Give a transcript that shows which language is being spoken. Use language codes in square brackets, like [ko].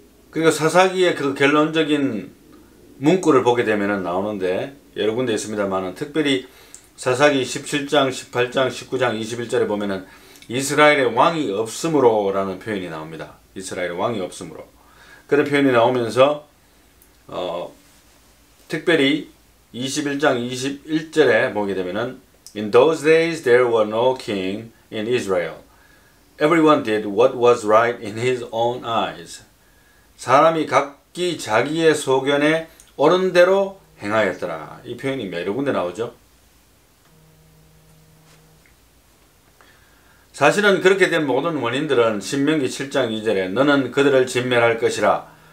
[ko] 그리고 사사기의 그 결론적인 문구를 보게 되면 나오는데 여러 군데 있습니다만, 특별히 사사기 17장, 18장, 19장, 21절에 보면은 이스라엘의 왕이 없으므로 라는 표현이 나옵니다. 이스라엘의 왕이 없으므로. 그런 표현이 나오면서 특별히 21장 21절에 보게 되면은 [en] In those days there were no king in Israel. Everyone did what was right in his own eyes. [ko] 사람이 각기 자기의 소견에 옳은 대로 행하였더라. 이 표현이 여러 군데 나오죠. 사실은 그렇게 된 모든 원인들은 신명기 7장 2절에 너는 그들을 진멸할 것이라.